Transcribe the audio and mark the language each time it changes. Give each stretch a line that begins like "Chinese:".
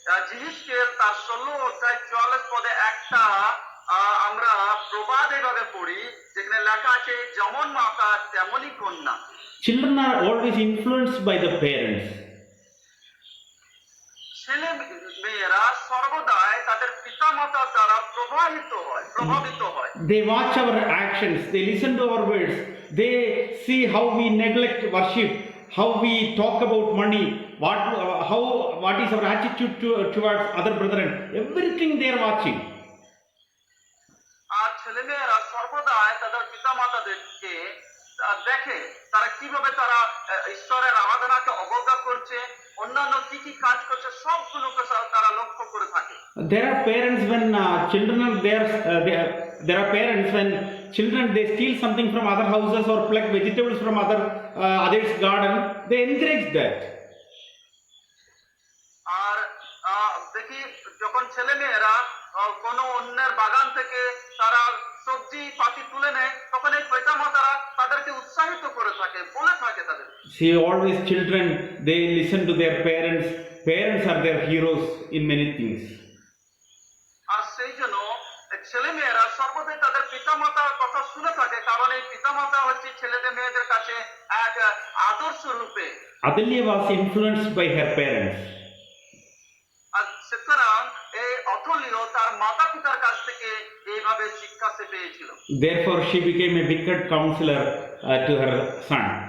Bangla: জিহিজকেল তার 16 অধ্যায় 44 পদে একটা আমরা প্রবাদ এভাবে পড়ি, যেখানে লেখা আছে যেমন মাতা তেমনই কন্যা।
English: Children are always influenced by the parents.
Bangla: ছেলে মেয়েরা সর্বদাই তাদের পিতামাতা দ্বারা প্রভাবিত হয়।
English: They watch our actions, they listen to our words, they see how we neglect worship, how we talk about money, what is our attitude towards other brethren. Everything they are watching.
Bangla: আর ছেলে মেয়েরা সর্বদাই তাদের পিতামাতাদেরকে দেখে তারা কিভাবে তারা ঈশ্বরের আরাধনাকে অবজ্ঞা করছে, অন্যান্য কি কি কাজ করছে, সবগুলোকে তারা লক্ষ্য করে থাকে।
English: There are parents when children are there. There are parents when children they steal something from other houses or pluck vegetables from others' garden. They encourage that.
Bangla: আর দেখি যখন ছেলে মেয়েরা কোনো অন্যের বাগান থেকে তারা সবজি পাতি তুলে নেয়, তখন এই পিতামাতারা তাদেরকে উৎসাহিত করে থাকে, বলে থাকে তাদের।
English: See, always children they listen to their parents. Parents are their heroes in many things.
Bangla: আর সেই জন্য ছেলে মেয়েরা সর্বদাই তাদের পিতামাতার কথা শুনে থাকে, কারণ এই পিতামাতা হচ্ছে ছেলেদের মেয়েদের কাছে এক আদর্শ রূপে।
English: Athaliah was influenced by her parents.
Bangla: আর সুতরাং এই অথলিও তার মাতা পিতার কাছ থেকে এইভাবে শিক্ষা সে পেয়েছিল।
English: Therefore, she became a wicked counselor to her son.